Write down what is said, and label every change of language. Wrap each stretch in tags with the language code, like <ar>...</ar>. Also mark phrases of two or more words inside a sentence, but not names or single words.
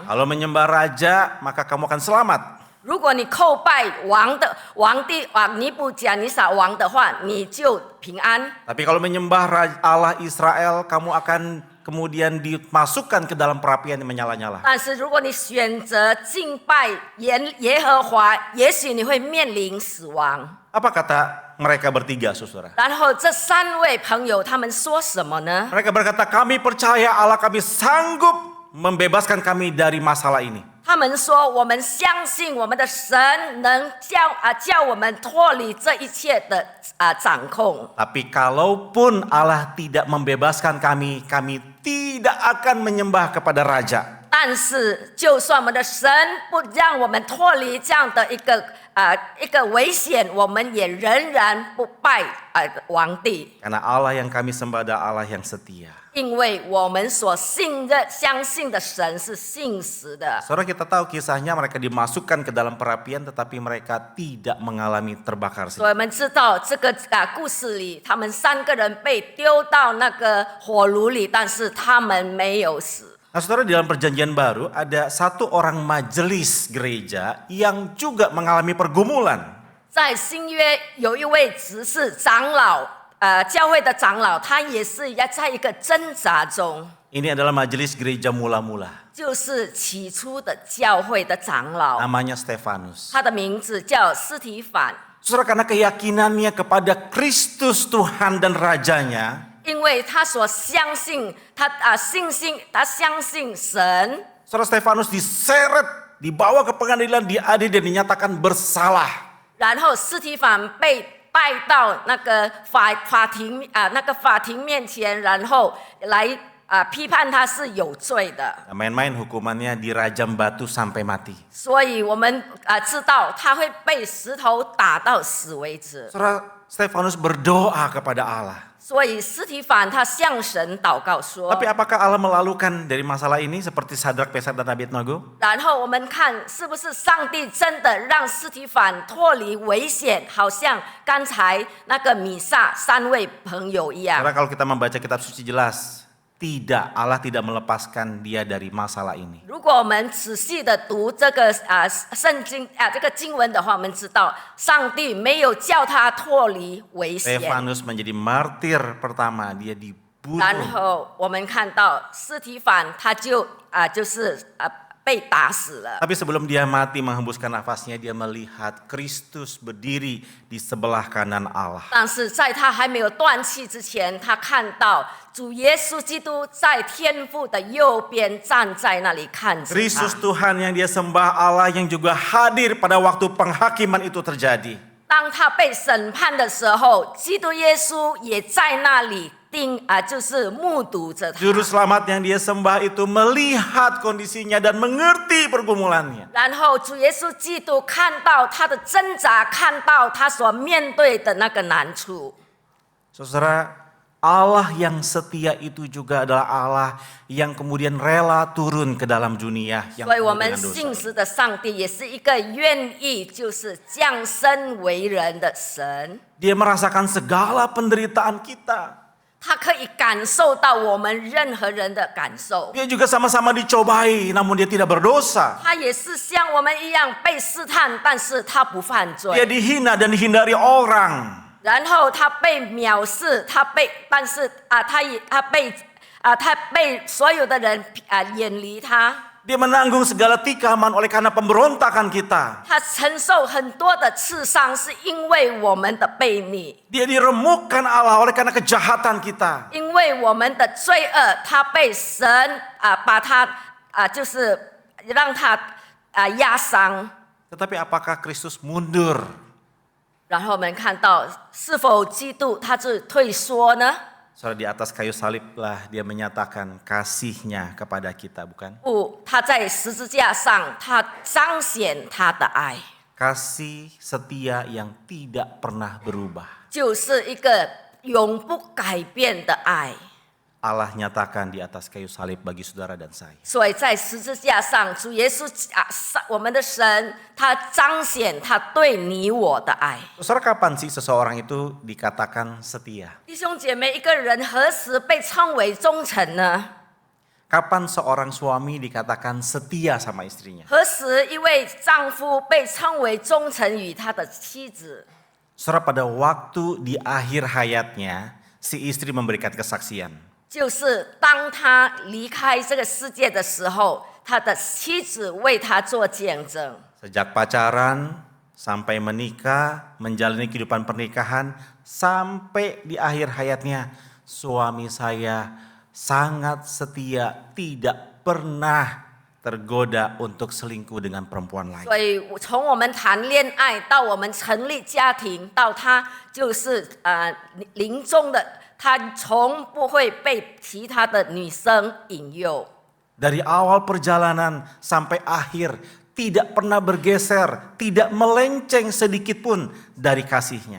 <id>Kalau menyembah Raja, maka kamu akan selamat.</id> <zh>如果你叩拜皇帝尼布甲尼撒王的话，你就平安。</zh> <id>Tapi kalau menyembah Allah Israel, kamu akan kemudian dimasukkan ke dalam perapian yang menyala-nyala.</id> <zh>但是如果你选择敬拜耶和华，也许你会面临死亡。</zh> <id>Apa kata mereka bertiga, saudara?</id> <zh>然后这3位朋友他们说什么呢？</zh> <id>Mereka berkata, kami percaya Allah kami sanggup membebaskan kami dari masalah ini.</id> <zh>他们说：“我们相信我们的神能叫我们脱离这一切的掌控。</zh> <id>Tapi kalaupun Allah tidak membebaskan kami, kami tidak akan menyembah kepada raja.</id> <zh>但是，就算我们的神不让我们脱离这样的一个危险，我们也仍然不拜皇帝，</zh> <id>Karena Allah yang kami sembah adalah Allah yang setia.</id> <zh>因为我们所相信的神是信实的。</zh> <id>Saudara, kita tahu kisahnya mereka dimasukkan ke dalam perapian tetapi mereka tidak mengalami terbakar.</id> <zh>所以我们知道这个故事里，他们3个人被丢到那个火炉里，但是他们没有死。</zh> <id>Nah, saudara, di dalam perjanjian baru ada satu orang majelis gereja yang juga mengalami pergumulan.</id> <zh>在新约有一位执事长老，教会的长老，他也是要在一个挣扎中。</zh> <id>Ini adalah majelis gereja mula-mula.</id> <zh>就是起初的教会的长老，</zh> <id>Namanya Stefanus.</id> <zh>他的名字叫司提反。</zh> <id>Saudara, karena keyakinannya kepada Kristus Tuhan dan Rajanya,</id> <zh>因为他所相信，他相信神，</zh> <id>Saudara, Stefanus diseret, dibawa ke pengadilan, diadili dan dinyatakan bersalah.</id> <zh>然后司提反被带到那个法庭面前，然后来批判他是有罪的。</zh> <id>Nah, main-main hukumannya dirajam batu sampai mati.</id> <zh>所以我们知道他会被石头打到死为止。</zh> <id>Saudara, Stefanus berdoa kepada Allah.</id> <zh>所以司提反他向神祷告说。</zh> <id>Tapi apakah Allah melalukan dari masalah ini seperti Sadrak, Mesak dan Abednego?</id> <zh>然后我们看是不是上帝真的让司提反脱离危险，好像刚才那个米撒3位朋友一样。</zh> <id>Karena kalau kita membaca kitab suci jelas, tidak, Allah tidak melepaskan dia dari masalah ini.</id> <zh>如果我们仔细的读这个圣经这个经文的话，我们知道上帝没有叫他脱离危险。</zh> <id>Stefanus menjadi martir pertama, dia dibunuh.</id> <zh>然后我们看到司提反他就是被打死了。</zh> <id>Tapi sebelum dia mati menghembuskan nafasnya, dia melihat Kristus berdiri di sebelah kanan Allah.</id> <zh>但是在他还没有断气之前，他看到主耶稣基督在天父的右边站在那里看着 Kristus 他。</zh> <id>Tuhan yang dia sembah, Allah yang juga hadir pada waktu penghakiman itu terjadi.</id> <zh>当他被审判的时候，基督耶稣也在那里就是目睹着他。</zh> <id>Juru selamat yang dia sembah itu melihat kondisinya dan mengerti pergumulannya.</id> <zh>然后主耶稣基督看到他的挣扎，看到他所面对的那个难处。</zh> <id>Saudara, Allah yang setia itu juga adalah Allah yang kemudian rela turun ke dalam dunia yang</id> <zh>所以我</zh> <id>penuh</id> <zh>们</zh> <id>dengan</id> <zh>信</zh> <id>dosa.</id> <zh>实的上帝也是一个愿意就是降生为人的神，</zh> <id>Dia merasakan segala penderitaan kita.</id> <zh>他可以感受到我们任何人的感受。</zh> <id>Dia juga sama-sama dicobai, namun dia tidak berdosa.</id> <zh>他也是像我们一样被试探，但是他不犯</zh> <id>Dia</id> <zh>罪。</zh> <id>dihina dan dihindari orang.</id> <zh>然后他被藐视，但是他被所有的人远离他。</zh> <id>Dia menanggung segala tikaman oleh karena pemberontakan kita.</id> <zh>他承受很多的刺伤，是因为我们的悖逆，</zh> <id>Dia diremukkan Allah oleh karena kejahatan kita.</id> <zh>因为我们的罪恶，他被神把他就是让他压伤。</zh> <id>Tetapi apakah Kristus mundur?</id> <zh>然后我们看到，是否基督他是退缩呢？</zh> <id>Saudara, di atas kayu salib lah dia menyatakan kasihnya kepada kita, bukan?</id> <zh>不，他在十字架上，他彰显他的爱，</zh> <id>Kasih setia yang tidak pernah berubah.</id> <zh>就是一个永不改变的爱。</zh> <id>Allah nyatakan di atas kayu salib bagi saudara dan saya.</id> <zh>所以在十字架上，主耶稣我们的神，他彰显他对你我的爱。</zh> <id>Saudara, kapan sih seseorang itu dikatakan setia?</id> <zh>弟兄姐妹，一个人何时被称为忠诚呢？</zh> <id>Kapan seorang suami dikatakan setia sama istrinya?</id> <zh>何时一位丈夫被称为忠诚于他的妻子？</zh> <id>Saudara, pada waktu di akhir hayatnya, si istri memberikan kesaksian.</id> <zh>就是当他离开这个世界的时候，他的妻子为他做见证。</zh> <id>Sejak pacaran sampai menikah, menjalani kehidupan pernikahan, sampai di akhir hayatnya, suami saya sangat setia, tidak pernah tergoda untuk selingkuh dengan perempuan lain.</id> <zh>所以从我们谈恋爱到我们成立家庭，到他就是临终的，他从不会被其他的女生引诱。</zh> <id>Dari awal perjalanan sampai akhir, tidak pernah bergeser, tidak melenceng sedikit pun dari kasihnya.</id>